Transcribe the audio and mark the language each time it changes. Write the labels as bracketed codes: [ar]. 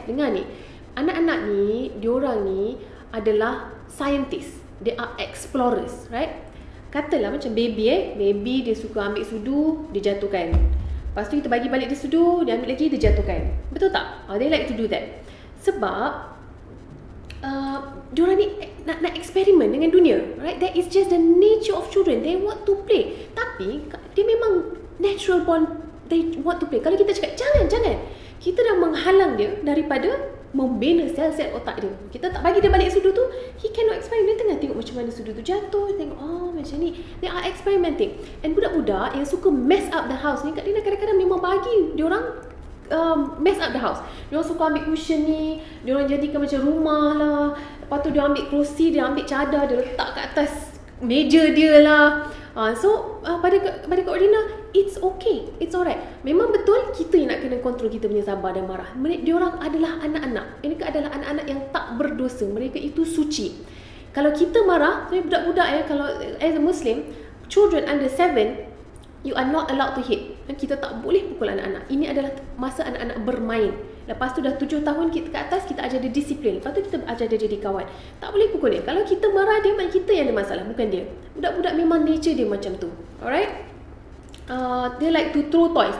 [ms] Dengar ni, anak-anak ni, diorang ni adalah scientists. [en] They are explorers, right? [ms] Katalah macam baby dia suka ambil sudu, dia jatuhkan. Lepas tu kita bagi balik dia sudu, dia ambil lagi, dia jatuhkan. Betul tak? [en] They like to do that. [ms] Sebab diorang ni nak eksperimen dengan dunia, right? [en] That is just the nature of children. They want to play. [ms] Tapi dia memang [en] natural born, they want to play. [ms] Kalau kita cakap jangan, kita dah menghalang dia daripada membina sel-sel otak dia. Kita tak bagi dia balik sudu tu, [en] he cannot experiment. [ms] Dia tengah tengok macam mana sudu tu jatuh, tengok macam ni. [en] They are experimenting. [ms] And budak-budak yang suka [en] mess up the house [ms] ni, Kak Dina kadang-kadang memang bagi diorang mess up the house. Diorang suka ambil cushion ni, diorang jadikan macam rumah lah. Lepas tu dia ambil kerusi, dia ambil cadar, dia letak kat atas meja dia lah. [en] Pada Kak Ordina, it's okay, it's alright. [ms] Memang betul kita yang nak kena kontrol kita punya sabar dan marah. Diorang adalah anak-anak. Mereka adalah anak-anak yang tak berdosa. Mereka itu suci. Kalau kita marah, budak-budak ya, kalau [en] as a Muslim, children under 7, you are not allowed to hit. [ms] Dan kita tak boleh pukul anak-anak. Ini adalah masa anak-anak bermain. Lepas tu dah 7 tahun kita ke atas, kita ajar dia disiplin. Lepas tu kita ajar dia jadi kawan. Tak boleh pukul dia. Kalau kita marah dia, kita yang ada masalah, bukan dia. Budak-budak memang nature dia macam tu. [en] Alright? They like to throw toys.